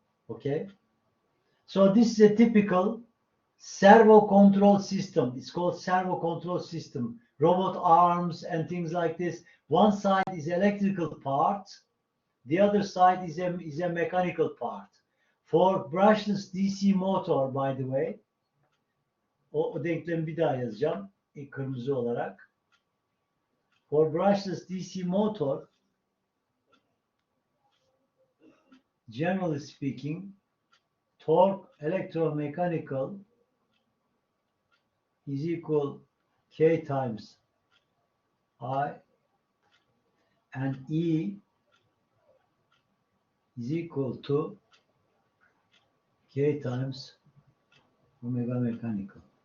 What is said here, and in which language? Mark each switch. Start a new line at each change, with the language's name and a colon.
English: Okay, so this is a typical servo control system. It's called servo control system. Robot arms and things like this. One side is electrical part, the other side is a mechanical part. For brushless DC motor, by the way,
Turkish: o denklemi bir daha yazacağım kırmızı olarak.
English: For brushless DC motor, generally speaking, torque electromechanical is equal K times I, and E is equal to K times omega mechanical.